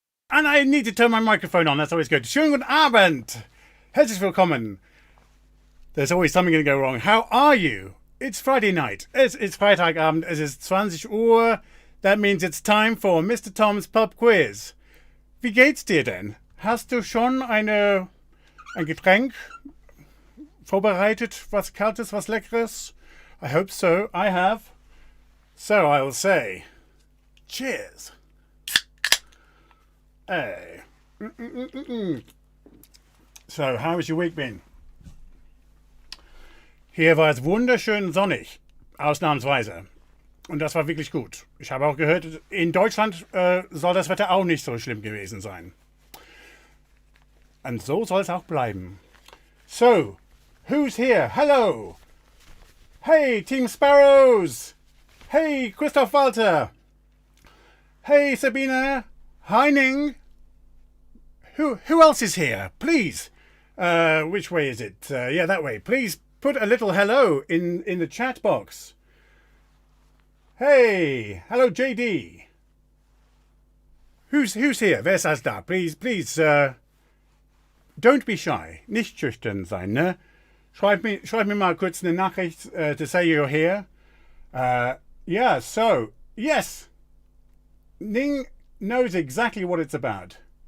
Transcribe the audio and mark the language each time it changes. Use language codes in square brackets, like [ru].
[en] And I need to turn my microphone on, that's always good. [de] Schönen guten Abend! Herzlich willkommen. [en] There's always something going to go wrong. How are you? It's Friday night. It's [de] Freitag Abend. Es ist 20 Uhr. [en] That means it's time for Mr. [de] Tom's Pub Quiz. Wie geht's dir denn? Hast du schon ein Getränk vorbereitet? Was Kaltes, was Leckeres? [en] I hope so. I have. So I'll say, cheers. Hey. So, how has your week been? [de] Hier war es wunderschön sonnig, ausnahmsweise. Und das war wirklich gut. Ich habe auch gehört, in Deutschland soll das Wetter auch nicht so schlimm gewesen sein. Und so soll es auch bleiben. [en] So, who's here? Hello! Hey, Team Sparrows! Hey, Christoph Walter! Hey, Sabina! Heining! Who else is here? Please! Which way is it? Yeah, that way. Please put a little hello in the chat box. Hey! Hello, JD! Who's here? [de] Wer ist da? [en] Please, don't be shy. [de] Nicht schüchtern sein, ne? Schreib mir mal kurz eine Nachricht [en] to say you're here. Yeah, so, yes! Ning knows exactly what it's about.